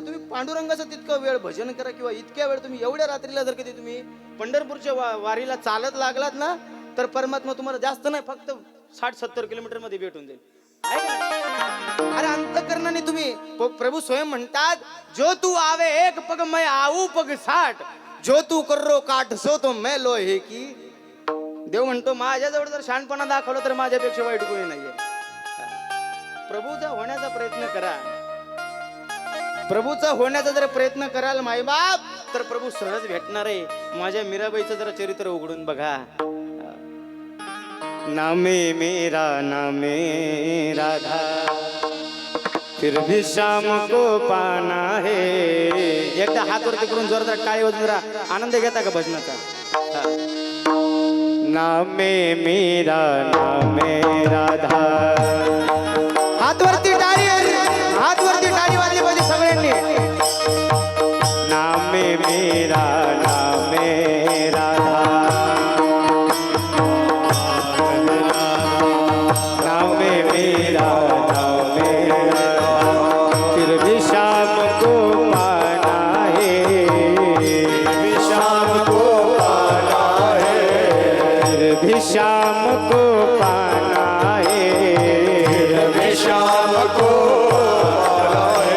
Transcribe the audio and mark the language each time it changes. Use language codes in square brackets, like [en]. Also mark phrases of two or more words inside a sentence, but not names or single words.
[mr] तुम्ही पांडुरंगाचं तितकं वेळ भजन करा, किंवा इतक्या वेळ तुम्ही एवढ्या रात्रीला जर कधी तुम्ही पंढरपूरच्या वारीला चालत लागलात ना, तर परमात्मा तुम्हाला जास्त नाही, फक्त 60-70 किलोमीटर मध्ये भेटून जाईल. अरे अंतकरणाने तुम्ही, प्रभू स्वयं म्हणतात, [hi] जो तू आवे एक पग मैं आऊ पग 60, जो तू कर्रो काठ सो तो मैं लोहे की. [mr] देव म्हणतो माझ्याजवळ जर शहाणपणा दाखवलं तर माझ्यापेक्षा वाईट कोणी नाहीये. प्रभूचा होण्याचा प्रयत्न करा. प्रभूचा होण्याचा जर प्रयत्न कराल मायबाप, तर प्रभू सहज भेटणार आहे. माझ्या मीराबाईचं जरा चरित्र उघडून बघा. [hi] नामे मेरा नामे राधा, फिर भी शाम को पाना है. [mr] एकदा हात वरती करून जोरदार टाळी वाजवून जरा आनंद घेता का भजनाचा? [hi] नामे मेरा नामे राधा. [mr] हात वरती टाळी वाजली पाहिजे सगळ्यांनी. [hi] नामे मेरा नामे राधा, नामे मेरा नामे राधा, फिर भी शाम को पाना है, भी शाम को पाना है, फिर भी शाम को पाना है, भी शाम को पाना है.